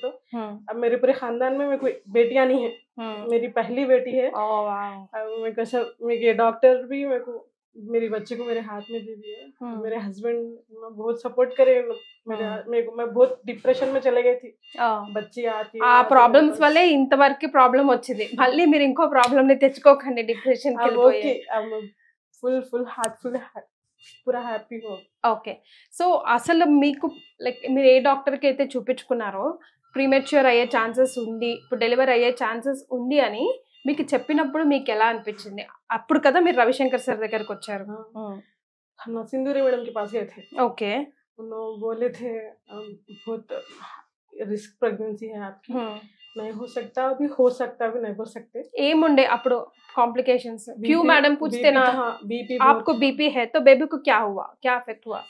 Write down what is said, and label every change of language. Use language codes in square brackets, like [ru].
[hi] तो अब मेरे पूरे खानदान में कोई बेटियां नहीं है, मेरी पहली बेटी है. मेरे को डॉक्टर भी मेरे को मेरी बच्ची को मेरे हाथ में दे दिया। मेरे हस्बैंड बहुत सपोर्ट करे मेरे को। मैं बहुत डिप्रेशन में चले गई थी। बच्ची आती [te] ఆ ప్రాబ్లమ్స్ వల్లే ఇంతవరకు ప్రాబ్లం వచ్చింది, మళ్ళీ మీరు ఇంకో ప్రాబ్లం ని తెచ్చుకోకండి డిప్రెషన్ కి వెళ్ళిపోయి. [hi] ఫుల్ హార్ట్ఫుల్ పూరా హ్యాపీ హో. [te] ఓకే, సో అసలు మీకు లైక్ మీరు ఏ డాక్టర్ కి అయితే చూపించుకున్నారో ప్రీమెచ్యూర్ అయ్యే ఛాన్సెస్ ఉంది, ఇప్పుడు డెలివరీ అయ్యే ఛాన్సెస్ ఉంది అని మీకు చెప్పినప్పుడు మీకు ఎలా అనిపించింది? అప్పుడు కదా మీరు రవిశంకర్ సార్ దగ్గరికి వచ్చారు. [hi] हम सिंदूरी मैडम के पास गए थे. ఓకే, उन्होंने बोले थे बहुत रिस्क प्रेगनेंसी है आपकी, नहीं हो सकता, अभी हो सकता, अभी नहीं हो सकते. [te] ఏముండే అప్పుడు కాంప్లికేషన్స్? [hi] क्यों मैडम पूछते ना, [en] BP [hi] आपको बीपी है तो बेबी को क्या हुआ, क्या अफेक्ट हुआ?